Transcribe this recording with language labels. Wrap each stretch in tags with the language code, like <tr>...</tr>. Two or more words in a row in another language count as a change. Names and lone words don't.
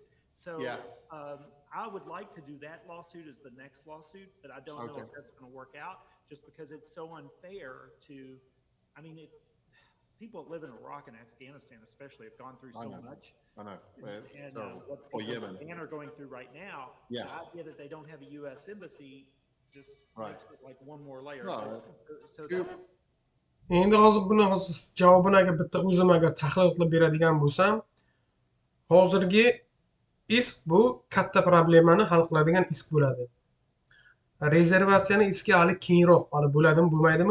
<en>So I would like to do that lawsuit as the next lawsuit, but I don't know if that's going to work out, just because it's so unfair to, I mean, if people that live in Iraq and Afghanistan especially have gone through so much. I know. And what people are going through right now, the idea that they don't have a U.S. embassy just makes it like one more layer.</en> <uz>Endi hozir buni javobini agar bitta o'zim agar tahlil qilib beradigan bo'lsam, hozirgi isk bu katta problemani hal qiladigan isk bo'ladi. Rezervatsiyani iski hali keyinroq hali bo'ladimi, bo'lmaydimi?</uz>